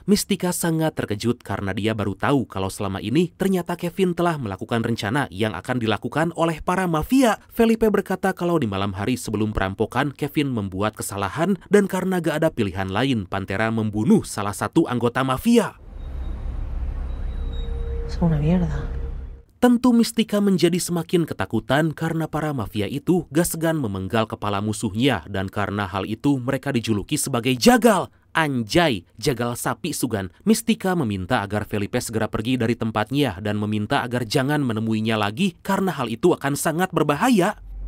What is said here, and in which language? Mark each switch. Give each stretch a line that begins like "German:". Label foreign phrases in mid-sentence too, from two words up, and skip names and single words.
Indonesian: Mistika sangat terkejut karena dia baru tahu kalau selama ini ternyata Kevin telah melakukan rencana yang akan dilakukan oleh para mafia. Felipe berkata kalau di malam hari sebelum perampokan, Kevin membuat kesalahan dan karena gak ada pilihan lain, Pantera membunuh salah satu anggota mafia.
Spanish: Son una mierda.
Indonesian: Tentu Mistika menjadi semakin ketakutan karena para mafia itu gak segan memenggal kepala musuhnya dan karena hal itu mereka dijuluki sebagai jagal. Anjay, jagal sapi Sugan. Mistika meminta agar Felipe segera pergi dari tempatnya dan meminta agar jangan menemuinya lagi karena hal itu akan sangat berbahaya.